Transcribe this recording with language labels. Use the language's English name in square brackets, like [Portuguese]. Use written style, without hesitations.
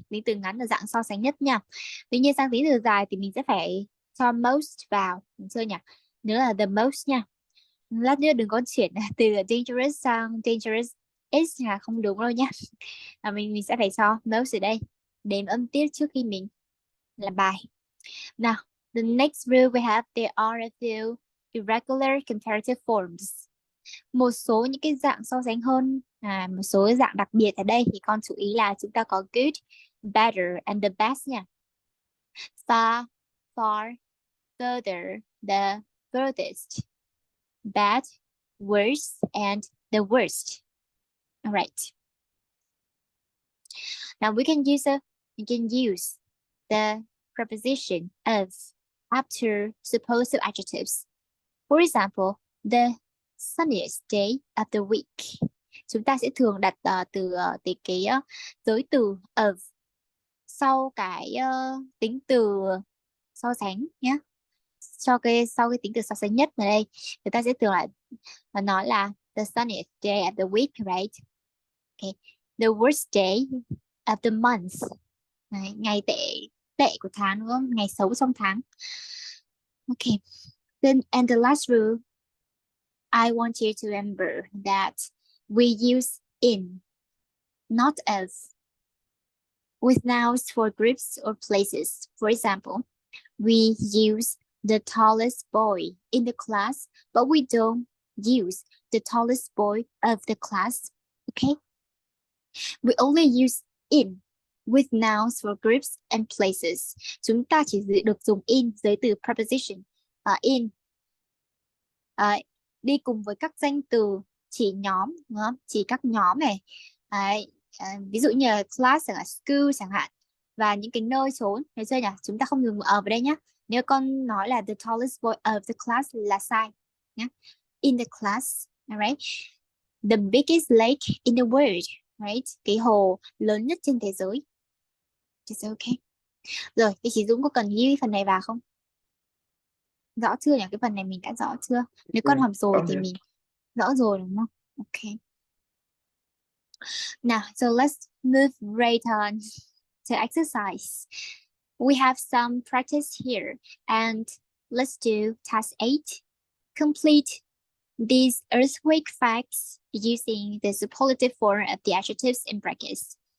[Vietnamese] Tính từ ngắn là dạng so sánh nhất nha. Tuy nhiên sang tính từ dài thì mình sẽ phải cho most vào. Mình chưa nhỉ? Nữa là the most nha. Lát nữa đừng có chuyển từ dangerous sang dangerous is là không đúng đâu nhá. Mình sẽ phải cho most ở đây, đếm âm tiết trước khi mình làm bài. [English] Now, the next rule we have, there are a few irregular comparative forms. [Vietnamese] Một số những cái dạng so sánh hơn, một số dạng đặc biệt ở đây thì con chú ý là chúng ta có [English] good, better and the best [Vietnamese] nha. [English] Far, far, further, the furthest, bad, worse and the worst. All right. Now we can use the preposition of after superlative adjectives. For example, the sunniest day of the week. [Vietnamese] Chúng ta sẽ thường đặt cái giới từ of sau cái tính từ so sánh nhé. Sau cái tính từ so sánh nhất ở đây, người ta sẽ thường là nói là [English] the sunniest day of the week, right? Okay. The worst day of the month. [Vietnamese] Đấy, ngày tệ của tháng đúng không? Ngày xấu trong tháng. Okay. [English] Then and the last rule, I want you to remember that we use in, not as, with nouns for groups or places. For example, we use the tallest boy in the class, but we don't use the tallest boy of the class. Okay? We only use in with nouns for groups and places. [Vietnamese] Chúng ta chỉ được dùng in dưới từ preposition. In đi cùng với các danh từ chỉ nhóm, đúng không? Chỉ các nhóm này. Đấy, ví dụ như là class chẳng hạn, school chẳng hạn, và những cái nơi chốn, thấy chưa nhỉ? Chúng ta không dùng ở đây nhé. Nếu con nói là [English] the tallest boy of the class [Vietnamese] là sai nhé. [English] In the class, alright. The biggest lake in the world, right? [Vietnamese] Cái hồ lớn nhất trên thế giới. [English] It's okay. [Vietnamese] Rồi, thì chị Dũng có cần ghi phần này vào không? Rõ chưa nhỉ? Cái phần này mình đã rõ chưa? Nếu con học rồi thì mình rõ rồi đúng không? [English] Okay. Now, so let's move right on to exercise. We have some practice here and let's do task 8. Complete these earthquake facts using the superlative form of the adjectives in brackets.